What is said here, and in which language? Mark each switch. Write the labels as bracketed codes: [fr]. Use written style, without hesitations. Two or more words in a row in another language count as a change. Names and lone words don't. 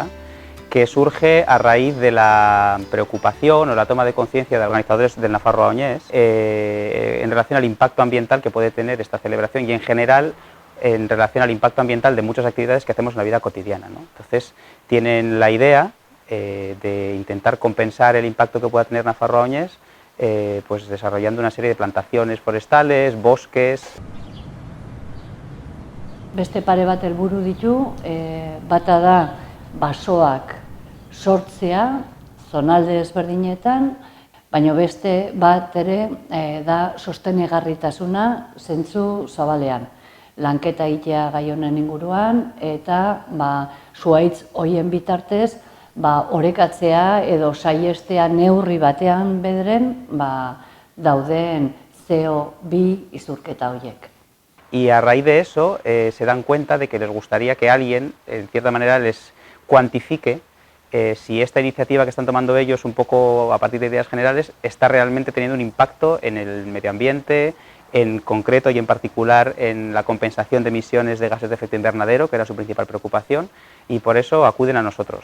[es] que surge a raíz de la preocupación o la toma de conciencia de organizadores del Nafarroa Oñez en relación al impacto ambiental que puede tener esta celebración y en general en relación al impacto ambiental de muchas actividades que hacemos en la vida cotidiana, ¿no? Entonces tienen la idea de intentar compensar el impacto que pueda tener Nafarroa Oñez pues desarrollando una serie de plantaciones forestales, bosques. [eu] Beste pare bat helburu ditu, bata da basoak sortzea zonalde ezberdinetan, baina beste bat ere da sostenegarritasuna zentzu zabalean. Lanketa egitea gai honen inguruan eta zuhaitz horien bitartez orekatzea edo saihestea neurri batean bederen dauden CO2 izurketa horiek. [es] Y a raíz de eso se dan cuenta de que les gustaría que alguien, en cierta manera, les cuantifique si esta iniciativa que están tomando ellos, un poco a partir de ideas generales, está realmente teniendo un impacto en el medio ambiente, en concreto y en particular en la compensación de emisiones de gases de efecto invernadero, que era su principal preocupación, y por eso acuden a nosotros.